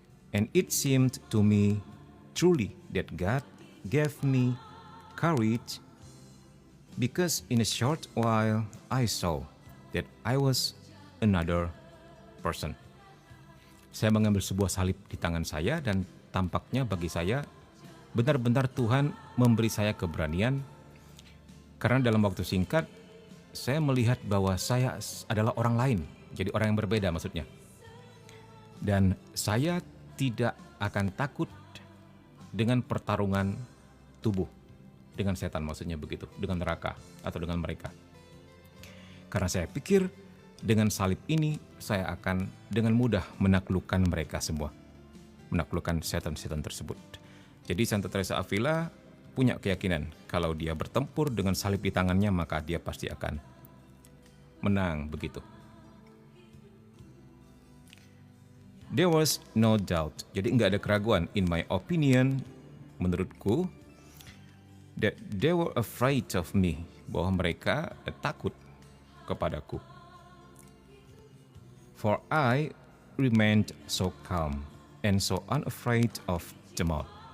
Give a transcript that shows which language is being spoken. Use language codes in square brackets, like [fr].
[en] And it seemed to me truly that God gave me courage, because in a short while I saw that I was another person. [id] Saya mengambil sebuah salib di tangan saya dan tampaknya bagi saya benar-benar Tuhan memberi saya keberanian, karena dalam waktu singkat saya melihat bahwa saya adalah orang lain, jadi orang yang berbeda maksudnya. Dan saya tidak akan takut dengan pertarungan tubuh dengan setan, maksudnya begitu, dengan neraka atau dengan mereka. Karena saya pikir dengan salib ini saya akan dengan mudah menaklukkan mereka semua, menaklukkan setan-setan tersebut. Jadi Santa Teresa Avila punya keyakinan kalau dia bertempur dengan salib di tangannya maka dia pasti akan menang, begitu. [en] There was no doubt, [id] jadi nggak ada keraguan, [en] in my opinion, [id] menurutku, [en] that they were afraid of me, [id] bahwa mereka takut kepadaku. [en] For I remained so calm and so unafraid of them all.